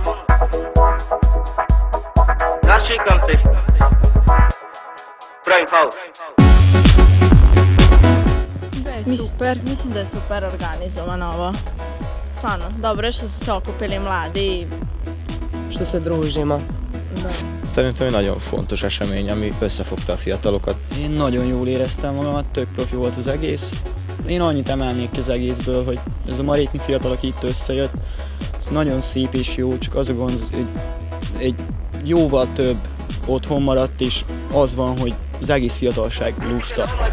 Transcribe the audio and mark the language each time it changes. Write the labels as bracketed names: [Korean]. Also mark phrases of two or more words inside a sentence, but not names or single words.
[Bosnian] Našikam se. Pravim haos. Sve je super, mislim da je super organizovano ovo. Stvarno, dobro je što su se okupili mladi. Što se družimo. [Hungarian] Szerintem egy nagyon fontos esemény, ami összefogta a fiatalokat. Én nagyon jól éreztem magamat, tök profi volt az egész. Én annyit emelnék ki az egészből, hogy ez a maréknyi fiatalok itt összejött. Ez nagyon szép és jó, csak az a gond, egy jóval több otthon maradt, és az van, hogy az egész fiatalság lusta.